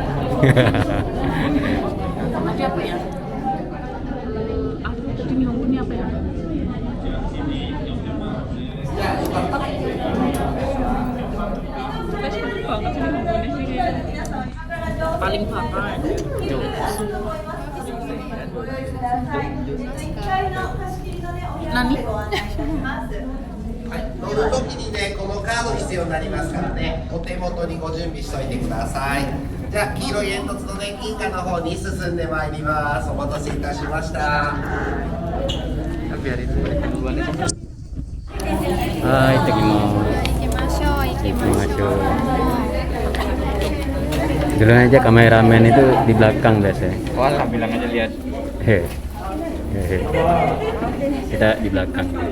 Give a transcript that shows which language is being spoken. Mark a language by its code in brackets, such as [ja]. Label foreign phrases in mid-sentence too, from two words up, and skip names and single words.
[id] Tadi apa ya? Tadi minumnya apa ya? Paling bakal. Nani? [ja] はい、乗るときにね、このカード必要になりますからね、お手元にご準備しておいてください。じゃあ、黄色い煙突のね、銀河の方に進んでまいります。お待たせいたしました。 [id] Biarin duluan aja. Ah, itu gimana? Ikimashou. Dulu aja kameramen itu di belakang biasanya. Walah, bilang aja lihat. Hehe. Kita di belakang.